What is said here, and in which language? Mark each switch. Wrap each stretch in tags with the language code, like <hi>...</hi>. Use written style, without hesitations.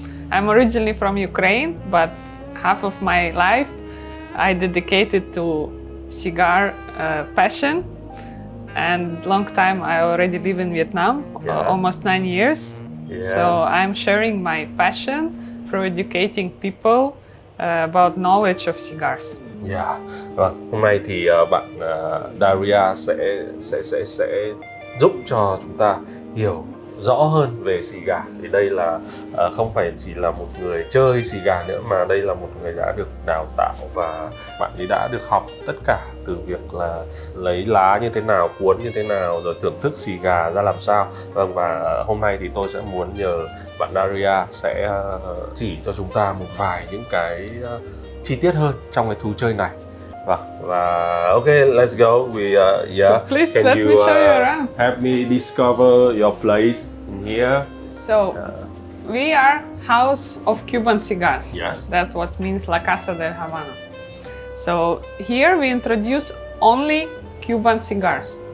<en>I'm originally from Ukraine, but half of my life I dedicated to cigar passion, and long time I already live in Vietnam, almost 9 years. So I'm sharing my passion through educating people about knowledge of cigars. Yeah.</en> <vi>Vâng, hôm nay thì bạn Daria sẽ giúp cho chúng ta hiểu rõ hơn về cigar. Thì đây là không phải chỉ là một người chơi cigar nữa, mà đây là một người đã được đào tạo, và bạn ấy đã được học tất cả từ việc là lấy lá như thế nào, cuốn như thế nào, rồi thưởng thức cigar ra làm sao. Vâng, và hôm nay thì tôi sẽ muốn nhờ bạn Daria sẽ chỉ cho chúng ta một vài những cái chi tiết hơn trong cái thú chơi này. Và</vi> <en>okay, let's go. So please let me show you around. Help me discover your place in here. So we are House of Cuban Cigars. Yes. That's what means La Casa del Habano. So here we introduce only Cuban cigars.</en>